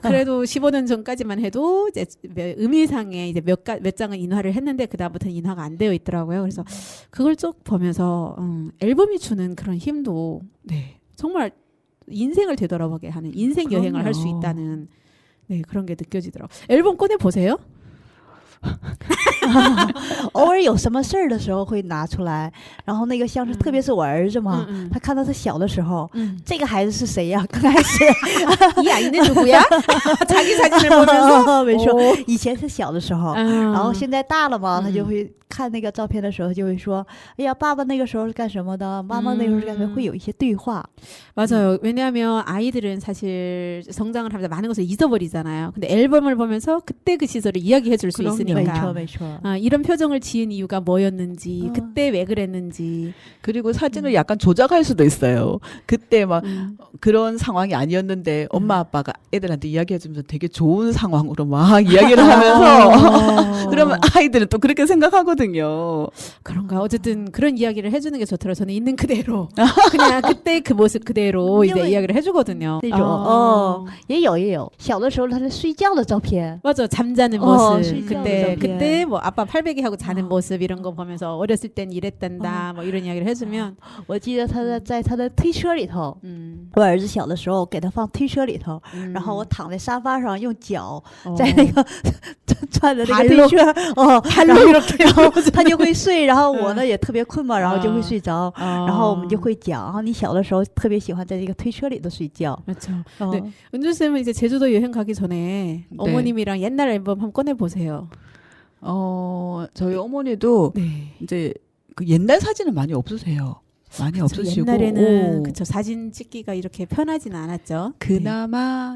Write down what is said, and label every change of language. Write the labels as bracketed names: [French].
[Korean] 그래도 15년 전까지만 해도 이제 의미상에 이제 몇 장은 인화를 했는데 그 다음부터는 인화가 안 되어 있더라고요. 그래서 그걸 쭉 보면서 앨범이 주는 그런 힘도 정말 인생을 되돌아보게 하는 인생 여행을 할 수 그럼요. 있다는 그런 게 느껴지더라고요. 앨범 꺼내 보세요. [Chinese] 偶尔有什么事儿的时候会拿出来，然后那个像是特别是我儿子嘛，他看到他小的时候，这个孩子是谁呀？刚开始 [Korean] 이 아이는 누구야? 자기 사진을 보면서 [Chinese] 没错，以前是小的时候，然然后现在大了嘛，他就会看那个照片的时候就会说，哎呀，爸爸那个时候是干什么的？妈妈那时候是干什么？会有一些对话。 [Korean] 맞아요. 왜냐하면 아이들은 사실 성장을 하면서 많은 것을 잊어버리잖아요. 근데 앨범을 보면서 그때 그 시절을 이야기해 줄 수 그럼요. [Chinese] 没错 [Korean] 있으니까 [Chinese] 没错。 [Korean] 이런 표정을 지은 이유가 뭐였는지 그때 왜 그랬는지 그리고 사진을 약간 조작할 수도 있어요. 그때 막 그런 상황이 아니었는데 엄마 아빠가 애들한테 이야기해주면서 되게 좋은 상황으로 막 이야기를 하면서 그러면 아이들은 또 그렇게 생각하거든요. 그런가 어쨌든 그런 이야기를 해주는 게 좋더라고요. 저는 있는 그대로 그냥 그때 그 모습 그대로 이제 이야기를 해주거든요. [Chinese] 那种也有小的时候他在睡觉的照片， [Korean] 맞아 잠자는 모습 [Chinese] 睡觉的照片 [Korean] 그때 뭐 아빠 팔베기 하고 자는 모습 이런 거 보면서 어렸을 땐 이랬단다 뭐 이런 이야기를 해주면 [Chinese] 我记得他在他的推车里头，我儿子小的时候给他放推车里头，然后我躺在沙发上用脚在那个转着那个推车，然后他就会睡，然后我呢也特别困嘛，然后就会睡着，然后我们就会讲，你小的时候特别喜欢在这个推车里头睡觉。 [Korean] 그렇죠. 네. 은주 쌤은 이제 제주도 여행 가기 전에 어머님이랑 옛날 앨범 한번 꺼내 보세요. 저희 어머니도 이제 그 옛날 사진은 많이 없으세요. 많이 없으시고 옛날에는 그쵸 사진 찍기가 이렇게 편하진 않았죠. 그나마